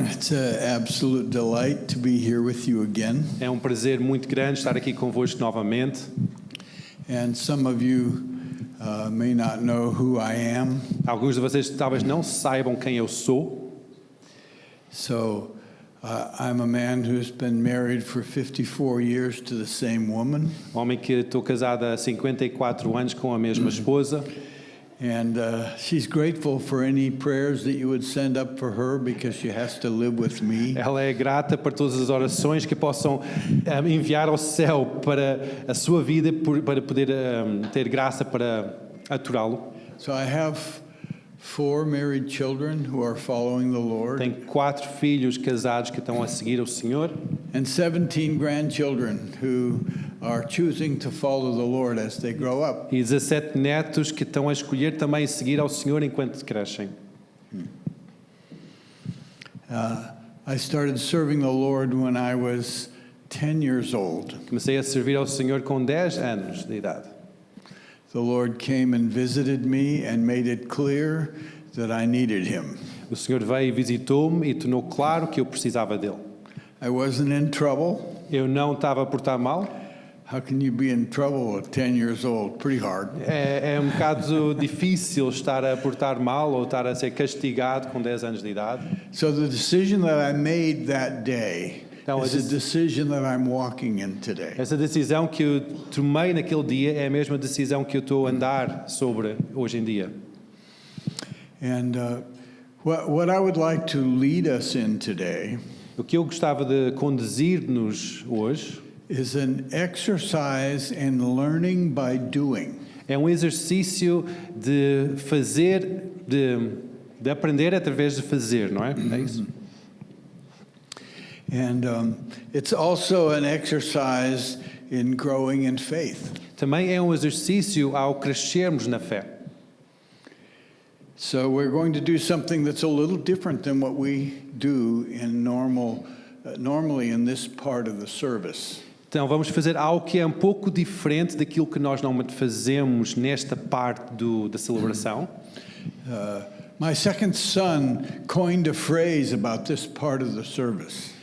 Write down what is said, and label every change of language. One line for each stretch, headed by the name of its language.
English: It's an absolute delight to be here with you again.
Portuguese: É um prazer muito grande estar aqui convosco novamente.
English: And some of you may not know who I am.
Portuguese: Alguns de vocês talvez não saibam quem eu sou.
English: So I'm a man who's been married for 54 years to the same woman.
Portuguese: Homem que estou casado há 54 anos com a mesma esposa.
English: And she's grateful for any prayers that you would send up for her because she has to live with me.
Portuguese: Ela é grata por todas as orações que possam enviar ao céu para a sua vida, para poder ter graça para aturá-lo.
English: So I have 4 married children who are following the Lord.
Portuguese: Tenho 4 filhos casados que estão a seguir o Senhor.
English: And 17 grandchildren who are choosing to follow the Lord as they grow up.
Portuguese: E 17 netos que estão a escolher também seguir ao Senhor enquanto crescem.
English: I started serving the Lord when I was 10 years old.
Portuguese: Comecei a servir ao Senhor com 10 anos de idade.
English: The Lord came and visited me and made it clear that I needed him.
Portuguese: O Senhor veio e visitou-me e tornou claro que eu precisava dele.
English: I wasn't in trouble.
Portuguese: Eu não estava a portar mal.
English: How can you be in trouble at 10 years old? Pretty hard.
Portuguese: É um bocado difícil estar a portar mal ou estar a ser castigado com 10 anos de idade.
English: So the decision that I made that day is a decision that I'm walking in today.
Portuguese: Essa decisão que eu tomei naquele dia é a mesma decisão que eu estou a andar sobre hoje em dia.
English: And what I would like to lead us in today
Portuguese: O que eu gostava de conduzir-nos hoje
English: is an exercise in learning by doing.
Portuguese: é um exercício de fazer, de aprender através de fazer, não é? É isso.
English: And it's also an exercise in growing in faith.
Portuguese: Também é um exercício ao crescermos na fé.
English: So we're going to do something that's a little different than what we do in normally in this part of the service.
Portuguese: Então vamos fazer algo que é um pouco diferente daquilo que nós normalmente fazemos nesta parte da celebração.
English: My second son coined a phrase about this part of the service.